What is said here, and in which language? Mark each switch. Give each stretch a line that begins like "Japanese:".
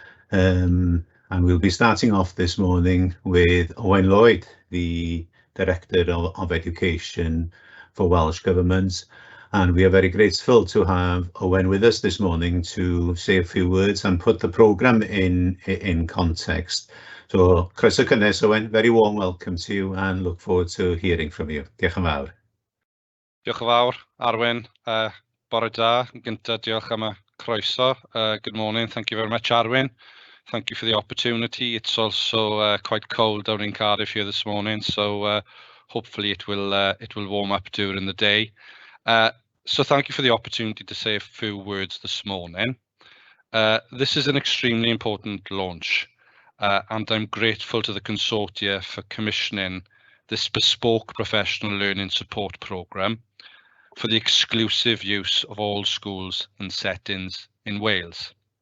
English: And we'll be starting off this morning with Owen Lloyd, the Director of Education for Welsh Government. And we are very grateful to have Owen with us this morning to say a few words and put the programme in context. So,
Welsh: croeso cynnes,
English: Owen, very warm welcome to you and look forward to hearing from you.
Welsh: Diolch yn fawr. Diolch yn fawr, Arwen. Bore da, yn gyntaf, diolch am y croeso.
English: Good morning, thank you very much, Arwen. Thank you for the opportunity. It's also quite cold down in Cardiff here this morning, so hopefully it will warm up during the day. So thank you for the opportunity to say a few words this morning. This is an extremely important launch, and I'm grateful to the consortia for commissioning this bespoke professional learning support programme for the exclusive use of all schools and settings in Wales.